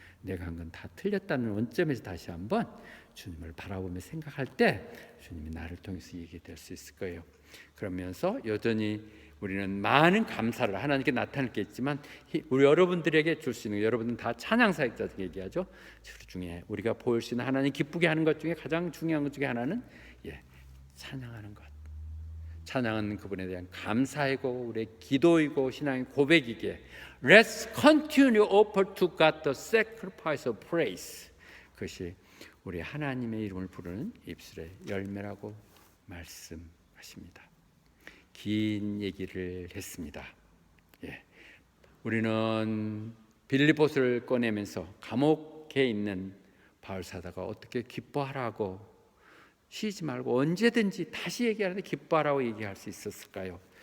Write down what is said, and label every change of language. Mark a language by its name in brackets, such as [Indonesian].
[Korean] 내가 한 건 다 틀렸다는 원점에서 다시 한번 주님을 바라보며 생각할 때 주님이 나를 통해서 얘기될 수 있을 거예요. 그러면서 여전히 우리는 많은 감사를 하나님께 나타낼 게 있지만 우리 여러분들에게 줄 수 있는, 여러분은 다 찬양사역자 얘기하죠. 그 중에 우리가 보일 수 있는 하나님 기쁘게 하는 것 중에 가장 중요한 것 중에 하나는 찬양하는 것. 찬양은 그분에 대한 감사이고 우리의 기도이고 신앙의 고백이기에 [English] Let's continue offer to God the sacrifice of praise. [Korean] 그것이 우리 하나님의 이름을 부르는 입술의 열매라고 말씀하십니다. 긴 얘기를 했습니다. 우리는 빌립보서를 꺼내면서 감옥에 있는 바울 사도가 어떻게 기뻐하라고 쉬지 말고 언제든지 다시 얘기하는데 기뻐하라고 얘기할 수 있었을까요?